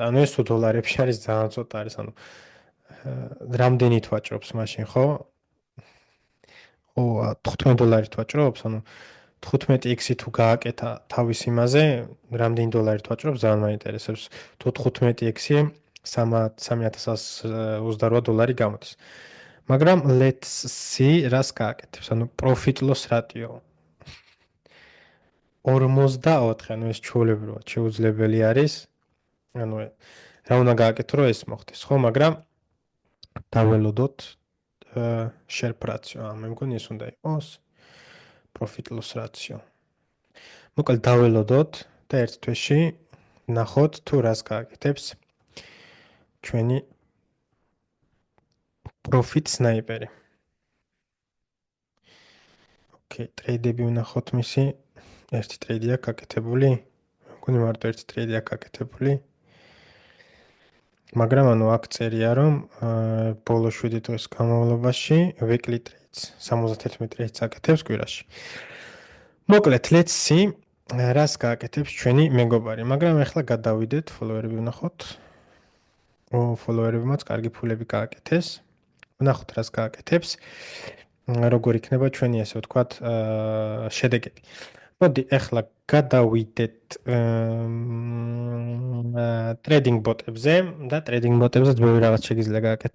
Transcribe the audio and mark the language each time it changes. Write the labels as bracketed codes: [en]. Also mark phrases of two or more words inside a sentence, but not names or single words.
[ka] ანუ ეს თუ დოლარებში არის ძალიან ცოტა არის, ანუ რამდენით ვაჭრობს მაშინ, ხო? ო, $15 ვაჭრობს, ანუ 15x-ი თუ გააკეთა თავის იმაზე, რამდენი დოლარით ვაჭრობს, ძალიან მაინტერესებს. თუ 15x-ი $3128 გამოდის. მაგრამ [en] let's see [ka] რას გააკეთებს. ანუ [en] profit loss ratio [ka] 44, ანუ ეს ჩვეულებრივად შეუძლებელი არის. ანუ რა უნდა გააკეთო რომ ეს მოხდეს, ხო, მაგრამ დაველოდოთ [en] share ratio. [ka] მე მგონი ეს უნდა იყოს [en] profit loss ratio. [ka] მოკლედ დაველოდოთ და ერთ თვეში ნახოთ თუ რას გააკეთებს ჩვენი profit sniper-ი. ოკეი, ტრეიდები ვნახოთ მისი. ერთი ტრეიდი აქვს გაკეთებული. მე მგონი მარტო ერთი ტრეიდი აქვს გაკეთებული. მაგრამ ანუ აქ წერია რომ ბოლო 7 დღის განმავლობაში [en] weekly trades 71 trades [ka] აკეთებს კვირაში. მოკლედ [en] let's see [ka] რას გააკეთებს ჩვენი მეგობარი, მაგრამ ახლა გადავიდეთ, follower-ები ვნახოთ. follower-ებმაც კარგი ფულები გააკეთეს. ვნახოთ რას გააკეთებს. როგორ იქნება ჩვენი ასე ვთქვათ შედეგები. მოდი ახლა გადავიდეთ [en] trading bot- [ka] ებზე და [en] trading bot- [ka] ებზე ბევრი რაღაც შეგიძლია გააკეთო.